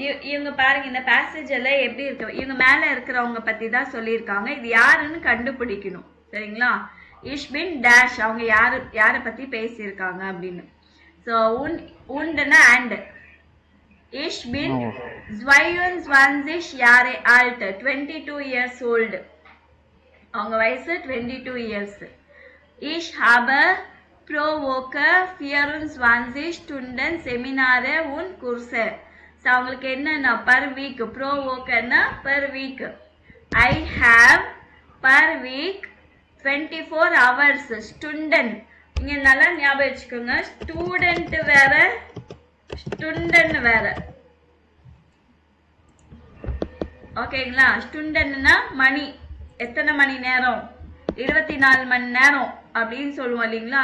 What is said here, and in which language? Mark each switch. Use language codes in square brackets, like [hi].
[ta] இவங்க பாருங்க இந்த பேசேஜ் எல்லாம் எப்படி இருக்கு, இவங்க மேல இருக்கிறவங்க பத்தி தான் சொல்லியிருக்காங்க. இது யாருன்னு கண்டுபிடிக்கணும் சரிங்களா. இஷ்பின் டேஷ், அவங்க யாரை பத்தி பேசியிருக்காங்க அப்படின்னு. So உண்டுன்னா and. [de] Ich bin 22 Jahre alt, [en] 22 years old. [ta] அவங்க வயசு [en] 22 years. [de] Ich habe pro Woche 24 Stunden Seminare und Kurse. [ta] So அவங்களுக்கு என்னன்னா [en] per week, [de] pro Woche- [ta] னா per week. [en] I have per week 24 hours. [ta] Stunden இங்க நல்லா ஞாபகம் வச்சுக்கோங்க, ஸ்டூடெண்ட் வேற ஸ்டூடெண்ட் வேற. ஓகேங்களா. ஸ்டூடெண்ட்னா மணி, எத்தனை மணி நேரம், 24 மணி நேரம் அப்படின்னு சொல்லுவோம் இல்லைங்களா.